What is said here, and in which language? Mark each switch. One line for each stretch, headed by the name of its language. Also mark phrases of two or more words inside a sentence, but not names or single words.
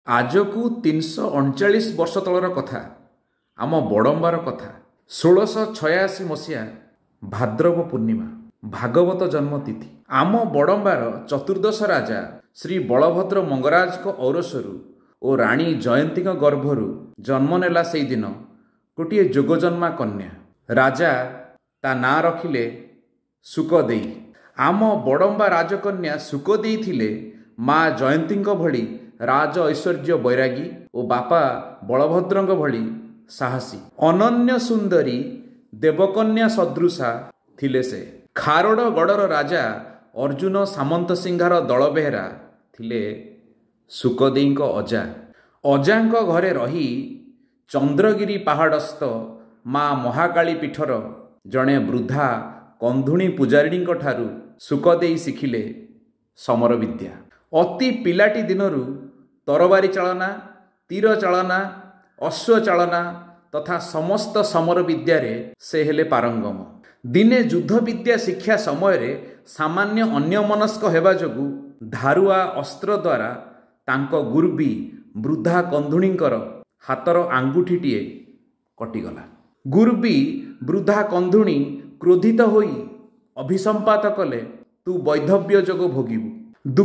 Odia: ଆଜିକୁ 339 ବର୍ଷ ତଳର କଥା ଆମ ବଡ଼ମ୍ବାର କଥା 1686 ମସିହା ଭାଦ୍ରବ ପୂର୍ଣ୍ଣିମା ଭାଗବତ ଜନ୍ମ ତିଥି ଆମ ବଡ଼ମ୍ବାର ଚତୁର୍ଦ୍ଦଶ ରାଜା ଶ୍ରୀ ବଳଭଦ୍ର ମଙ୍ଗରାଜ ଔରସରୁ ଓ ରାଣୀ ଜୟନ୍ତୀ ଗର୍ଭରୁ ଜନ୍ମ ନେଲା ସେ ଦିନ ଗୋଟେ ଯୋଗଜନ୍ମା କନ୍ୟା ରାଜା ତା ନାଁ ରଖିଲେ ସୁକଦେଈ। ଆମ ବଡ଼ମ୍ବା ରାଜକନ୍ୟା ସୁକଦେଈ ଥିଲେ ମାଆ ଜୟନ୍ତୀ ଭଳି ରାଜ ଐଶ୍ୱର୍ଯ୍ୟ ବୈରାଗୀ ଓ ବାପା ବଳଭଦ୍ର ଭଳି ସାହସୀ ଅନନ୍ୟ ସୁନ୍ଦରୀ ଦେବକନ୍ୟା ସଦୃଶା ଥିଲେ ସେ। ଖାରଡ଼ଗଡ଼ର ରାଜା ଅର୍ଜୁନ ସାମନ୍ତ ସିଂହାର ଦଳ ବେହେରା ଥିଲେ ସୁକଦେଈ ଅଜା। ଅଜାଙ୍କ ଘରେ ରହି ଚନ୍ଦ୍ରଗିରି ପାହାଡ଼ସ୍ଥ ମାଆ ମହାକାଳୀ ପୀଠର ଯଡ଼େ ବୃଦ୍ଧା କନ୍ଧୁଣୀ ପୂଜାରିଣୀ ଠାରୁ ସୁକଦେଈ ଶିଖିଲେ ସମର ବିଦ୍ୟା। ଅତି ପିଲାଟି ଦିନରୁ ତରବାରୀ ଚାଳନା ତୀର ଚାଳନା ଅଶ୍ୱ ଚାଳନା ତଥା ସମସ୍ତ ସମର ବିଦ୍ୟାରେ ସେ ହେଲେ ପାରଙ୍ଗମ। ଦିନେ ଯୁଦ୍ଧ ବିଦ୍ୟା ଶିକ୍ଷା ସମୟ ରେ ସାମାନ୍ୟ ଅନ୍ୟମନସ୍କ ହେବା ଯୋଗୁଁ ଧାରୁଆ ଅସ୍ତ୍ର ଦ୍ୱାରା ତାଙ୍କ ଗୁରୁବୀ ବୃଦ୍ଧା କନ୍ଧୁଣୀଙ୍କର ହାତର ଆଙ୍ଗୁଠିଟିଏ କଟିଗଲା। ଗୁରୁବୀ ବୃଦ୍ଧା କନ୍ଧୁଣୀ କ୍ରୋଧିତ ହୋଇ ଅଭିଶାପ କଲେ ତୁ ବୈଧବ୍ୟ ଯୋଗ ଭୋଗିବୁ।